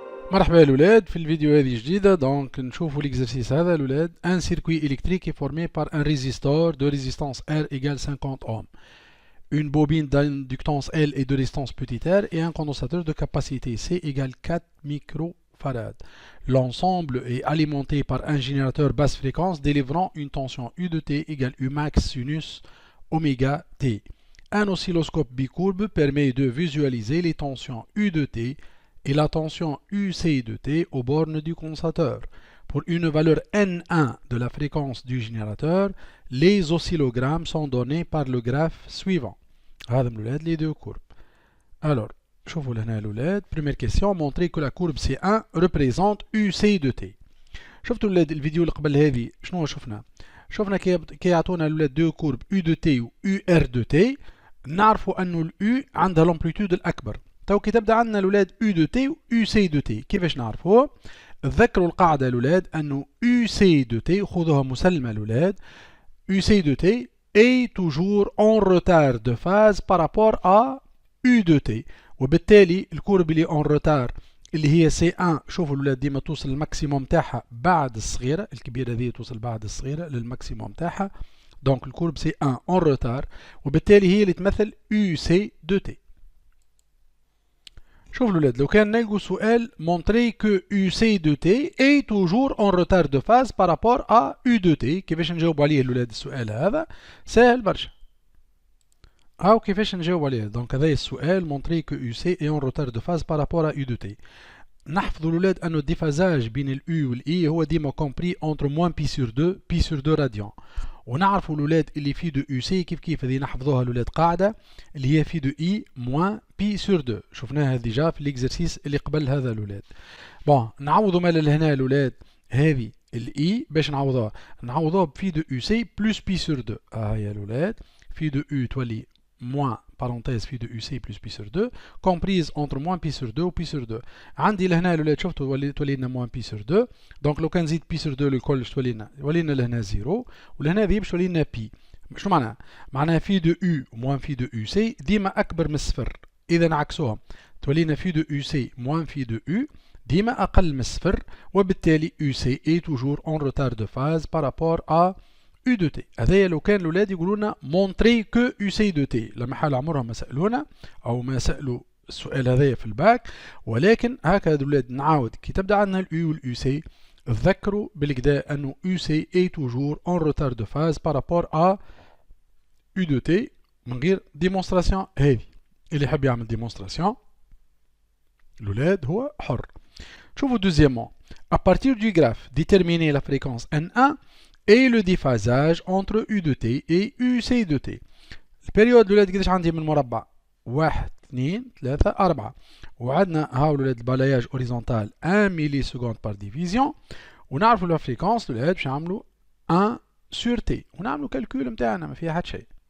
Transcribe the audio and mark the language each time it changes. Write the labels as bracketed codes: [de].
[ar] مرحبا الأولاد في الفيديو هذه جديدة. دونك نشوفوا l'exercice هذا الأولاد. [fr] Un circuit électrique est formé par un résistor de résistance R égale 50 ohms, une bobine d'inductance L et de résistance petit r et un condensateur de capacité C égale 4 microfarads. L'ensemble est alimenté par un générateur basse fréquence délivrant une tension U de T égale U max sinus oméga T. Un oscilloscope bicourbe permet de visualiser les tensions U de T et la tension UC de T aux bornes du condensateur. Pour une valeur N1 de la fréquence du générateur, les oscillogrammes sont donnés par le graphe suivant. Les deux courbes. [ar] Alors, شوفوا لهنا الأولاد. [fr] Première question, montrer que la courbe C1 représente UC de T. [ar] شفتوا الأولاد الفيديو اللي قبل هذه شنو شفنا؟ شفنا كي يعطونا الأولاد دو كورب U de T و UR de T، نعرفوا أنه ال U عندها l'amplitude الأكبر. تو كي تبدا عندنا الاولاد U de T و [fr] UC de T، كيفاش نعرفوه؟ تذكروا القاعدة الاولاد انه UC de T، خذوها مسلمة الاولاد، UC de T est toujours en retard de phase par rapport à U de T، [ar] وبالتالي الكورب اللي en retard اللي هي C1 شوفوا الاولاد ديما توصل للماكسيموم تاعها بعد الصغيرة، الكبيرة هذه توصل بعد الصغيرة للماكسيموم تاعها، دونك الكورب C1 en retard، وبالتالي هي اللي تمثل UC de T. شوف الولاد لو كان نلقوا سؤال [fr] montrer que UC de T est toujours en retard de phase par rapport à U de T، [ar] كيفاش نجاوب عليه الولاد السؤال هذا؟ سهل برشا. أو كيفاش نجاوب عليه؟ دونك هذا السؤال [fr] montrer que UC est en retard de phase par rapport à U de T. [ar] نحفظوا الولاد أنه الديفازاج بين ال U وال I هو ديما [fr] compris entre moins pi sur 2 [ar] راديان. ونعرفوا الولاد اللي في دو UC كيف هذه نحفظوها الولاد قاعدة اللي هي في دو [fr] I moins pi sur 2، [ar] شفناها ديجا في الاكزرسيس اللي قبل هذا الولاد. بون نعوضوا مال لهنا الولاد هذه الاي باش نعوضوها في دو [fr] UC plus pi sur 2. [ar] هيا الولاد في دو U تولي [fr] moins parenthèse [ar] في دو [fr] UC plus pi sur 2 [ar] comprise entre moins pi sur 2 و pi sur 2. عندي لهنا الولاد شفتوا تولي لنا [fr] moins pi sur 2، [ar] دونك لو كان نزيد pi sur 2 للكل تولي لنا لهنا 0، ولهنا ذي باش تولي لنا بي. شنو معناها؟ معناها في دو U moins في دو UC ديما أكبر من الصفر، إذا عكسوها تولي لنا في دو UC moins في دو U ديما أقل من الصفر، وبالتالي [fr] UC est toujours en retard de phase par rapport à U de T. [ar] هذايا لو كان الأولاد يقولوا لنا [fr] montrer que UC de T، [ar] لما حال عمرهم ما سألونا أو ما سألوا السؤال هذايا في الباك، ولكن هكذا الأولاد نعاود كي تبدأ عندنا ال U وال UC تذكروا بالكدا أنه [fr] UC est toujours en retard de phase par rapport à U de T [ar] من غير ديمونستراسيون. هذه اللي يحب يعمل ديمونستراسيون الأولاد هو حر. شوفوا دوزيامون [fr] à partir du graphe déterminer la fréquence N1 et le déphasage entre U de T et UC de T. [ar] البريود الولاد قداش عندي من مربع؟ 1 2 3 4، وعندنا هاو الولاد البالاياج اوريزونتال 1 ملي سكوند بار ديفيزيون، ونعرفوا لا فريكونس الولاد باش نعملوا 1 سور تي، ونعملوا كالكول نتاعنا ما فيها حتى شيء.